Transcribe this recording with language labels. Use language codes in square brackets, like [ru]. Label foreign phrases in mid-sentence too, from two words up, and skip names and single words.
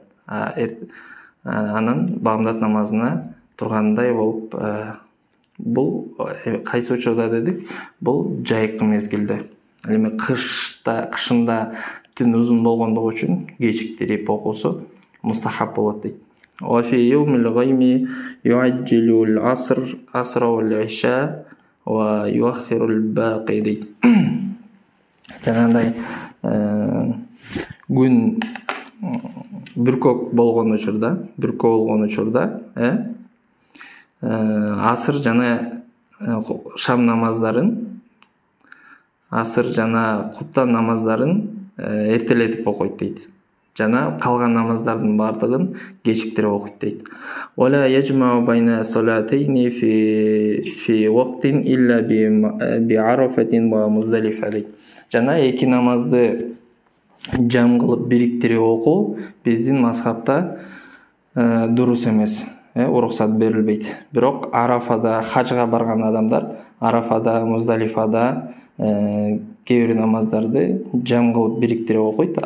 [ky] Анан баамдат намазына тургандай болуп, бул кайсы учурда дедик? Бул жайкы мезгилде. Ал эми кышында түн узун болгондугу үчүн кечиктирип окуусу мустахаб болот дейт. [ar] وفي يوم الغيم يعجل العصر والعشاء ويؤخر الباقي дейт. [ky] Жанагындай күн бүркөк болгон учурда, асыр жана шам намаздарын, асыр жана куптан намаздарын эртелетип окуйт дейт. Жана калган намаздардын бардыгын кечиктирип окуйт дейт. [ar] ولا يجمع بين صلاتين في وقت إلا بعرفة ومزدلفة дейт. [ky] Жана эки намазды жам кылып бириктирип окуу биздин мазхабта дурус эмес, уруксат берилбейт. Бирок Арафада хажга барган адамдар Арафада, Муздалифада кээ бир намаздарды жам кылып бириктирип окуйт.